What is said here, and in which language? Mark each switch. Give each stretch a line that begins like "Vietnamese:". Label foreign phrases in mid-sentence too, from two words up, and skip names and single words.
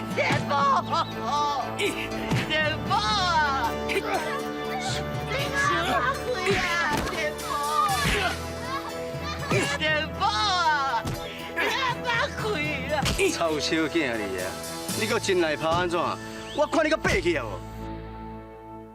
Min Nan Chinese: 天宝！天宝啊！你哪回啊？天宝！天宝啊！你哪回啊？臭小囝你啊！你搁真来拍安怎？我看你搁爬去啊！